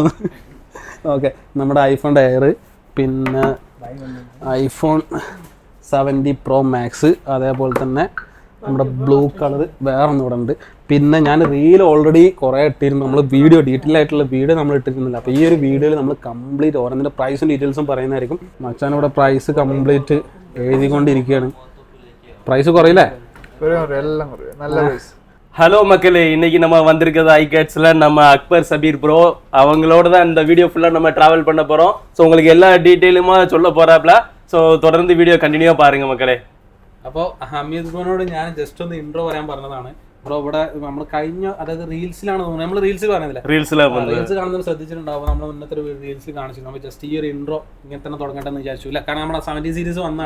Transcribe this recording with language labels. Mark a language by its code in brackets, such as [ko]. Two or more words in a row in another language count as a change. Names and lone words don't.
[ml] ഓക്കെ, നമ്മുടെ ഐഫോണിൻ്റെ എയർ, പിന്നെ iPhone 70 Pro Max, അതേപോലെ തന്നെ നമ്മുടെ ബ്ലൂ കളർ വേറെ ഒന്നും ഇവിടെ ഉണ്ട്. പിന്നെ ഞാൻ [en] reel already [ml] കുറേ ഇട്ടിരുന്നു. നമ്മൾ വീഡിയോ ഡീറ്റെയിൽ ആയിട്ടുള്ള വീഡിയോ നമ്മൾ ഇട്ടിരുന്നില്ല. അപ്പോൾ ഈ ഒരു വീഡിയോയിൽ നമ്മൾ കംപ്ലീറ്റ് ഓരോന്നിൻ്റെ പ്രൈസും ഡീറ്റെയിൽസും പറയുന്നതായിരിക്കും. മച്ചാൻ ഇവിടെ [en] price complete [ml] എഴുതിക്കൊണ്ടിരിക്കുകയാണ്. പ്രൈസ് കുറയില്ലേ? [ta] ஹலோ மக்களே, இன்னைக்கு நம்ம வந்திருக்கிறது iCatsல நம்ம அக்பர் சபீர் ப்ரோ அவங்களோட தான் இந்த வீடியோ ஃபுல்லாக நம்ம ட்ராவல் பண்ண போகிறோம். ஸோ உங்களுக்கு எல்லா டீட்டெயிலுமா சொல்ல போகிறாப்ல. ஸோ தொடர்ந்து வீடியோ கண்டின்யூ பாருங்க மக்களே. [ml] അപ്പോൾ ഹമീദ് ബ്രോനോട് ഞാൻ ജസ്റ്റ് ഒന്ന് ഇൻട്രോ പറയാൻ പറഞ്ഞതാണ്. ബ്രോ ഇവിടെ നമ്മൾ കഴിഞ്ഞ, അതായത് റീൽസിലാണ് തോന്നുന്നത്, നമ്മൾ റീൽസിൽ പറഞ്ഞില്ല, റീൽസ് കാണുന്നത് ശ്രദ്ധിച്ചിട്ടുണ്ടാവും. നമ്മൾ മുന്നത്തെ ഒരു റീൽസിൽ കാണിച്ചിട്ടുണ്ട്. അപ്പോൾ ജസ്റ്റ് ഈ ഒരു ഇൻട്രോ ഇങ്ങനെ തന്നെ തുടങ്ങട്ടെ എന്ന് വിചാരിച്ചു. ഇല്ല, കാരണം നമ്മുടെ 70 സീരീസ് വന്നാണ്.